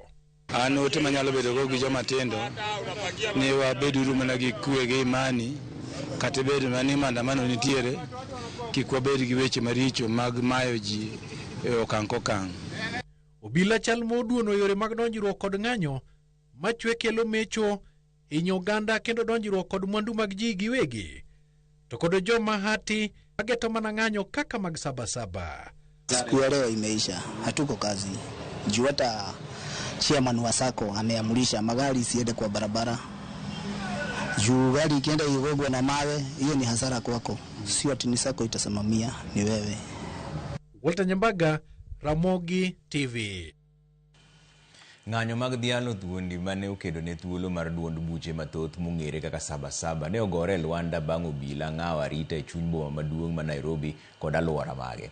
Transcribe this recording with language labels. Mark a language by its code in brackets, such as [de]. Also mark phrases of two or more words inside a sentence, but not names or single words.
[luo] An ote manyalo bedo go gi joma tindo ne wabeduru mana gi kwe gi imani kata bedo mani maandamano nitiere kik wabed gi weche maricho mag mayo ji e okang' kokang'. Obila chal moduono yore mag donjruok kod ng'anyo machwe kelo mecho hinyo oganda kendo donjruok kod mwandu mag ji giwegi to kod joma hati mageto mana ng'anyo kaka mag Sabasaba. [sw] Siku ya leo imeisha, hatuko kazi. Juu hata chairman wa sako ameamrisha magari siende kwa barabara. Juu gari ikienda igogwe na mawe, hiyo ni hasara kwako. Sio ati ni sako itasimamia, ni wewe. Walter Nyambaga, Ramogi TV. [luo] Ng'anyo mag dhialo thuondi mane okedo ne thuolo mar duond buche mathoth mong'ere kaka Sabasaba ne ogore Luanda bang' obila ng'awo arita e chuny boma maduong' ma Nairobi kod alwora mage.